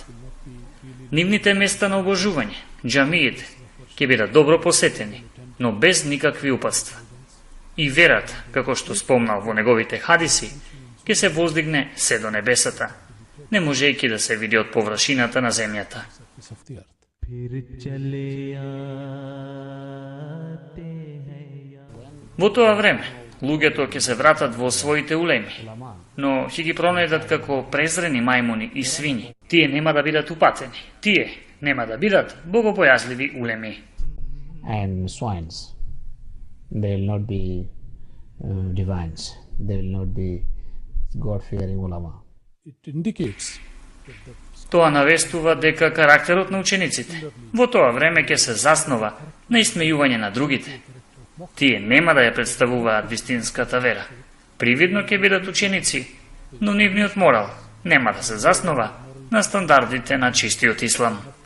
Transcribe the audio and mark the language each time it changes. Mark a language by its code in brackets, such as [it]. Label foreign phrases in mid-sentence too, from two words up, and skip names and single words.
[mk] Нивните места на обожување, џамиите, ќе бидат добро посетени, но без никакви упатства. И верата, како што спомнал во неговите хадиси, ќе се воздигне се до небесата, не можејќи да се види од површината на земјата. [ur] फिर चले आते हैं या [mk] Во тоа време, луѓето ќе се вратат во своите улеми, но ќе ги пронајдат како презрени мајмуни и свињи. Тие нема да бидат упатени, тие нема да бидат богобојазливи улеми. [en] And swines. They will not be divines. They will not be God-fearing ulama. It indicates [mk] Тоа навестува дека карактерот на учениците во тоа време ќе се заснова на исмејување на другите. Тие нема да ја представуваат вистинската вера. Привидно ќе бидат ученици, но нивниот морал нема да се заснова на стандардите на чистиот ислам.